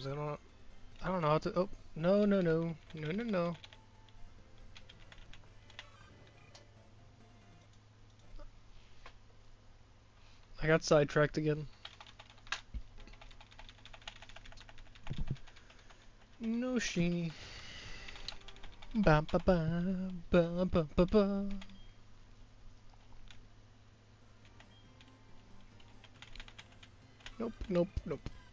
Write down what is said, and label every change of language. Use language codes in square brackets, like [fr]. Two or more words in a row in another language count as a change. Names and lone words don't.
[en] I don't know how to. Oh, no, no, no, no, no, no. I got sidetracked again. No sheeny. Ba ba ba ba ba ba ba. Nope, nope, nope.